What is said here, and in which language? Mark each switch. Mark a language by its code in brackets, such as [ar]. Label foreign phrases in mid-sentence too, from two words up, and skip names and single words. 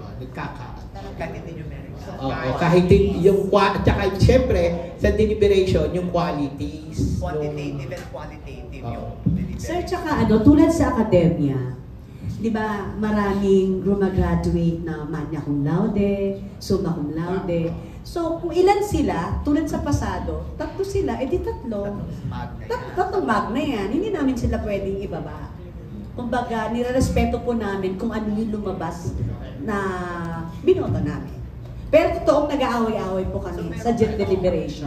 [tl] Nagkakaroon. Kahit yung tsaka siyempre sa deliberation yung qualities, [en] quantitative and qualitative yung deliberation. [tl] Sir, tsaka tulad sa akademya, di ba maraming gumagraduate na [la] magna cum laude, summa cum laude. [tl] So kung ilan sila, tulad sa pasado, 3 sila, edi 3. Tatlong magna yan, hindi namin sila pwedeng ibaba. Kumbaga, nirerespeto po namin kung ano yung lumabas na binoto namin. Pero totoong nag-aaway-aaway po kami sa deliberation.